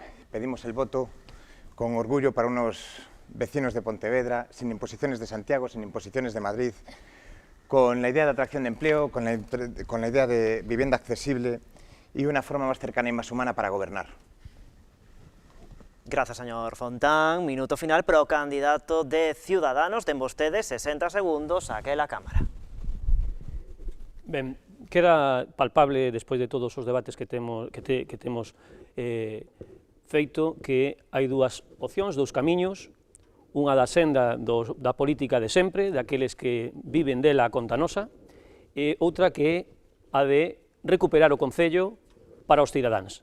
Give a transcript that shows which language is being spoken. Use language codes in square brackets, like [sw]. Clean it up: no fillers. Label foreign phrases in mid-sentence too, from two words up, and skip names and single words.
[es] Pedimos el voto con orgullo para unos vecinos de Pontevedra, sin imposiciones de Santiago, sin imposiciones de Madrid, con la idea de atracción de empleo, con la idea de vivienda accesible y una forma más cercana y más humana para gobernar. Gracias, señor Fontán. [gl] Minuto final, pero candidato de Ciudadanos, ten vostedes 60 segundos, [es] saque la cámara. [gl] Ben, queda palpable, despois de todos os debates que temos feito, que hai dúas opcións, dous camiños, unha da senda da política de sempre, daqueles que viven dela a conta nosa, e outra que a de recuperar o Concello para os cidadáns.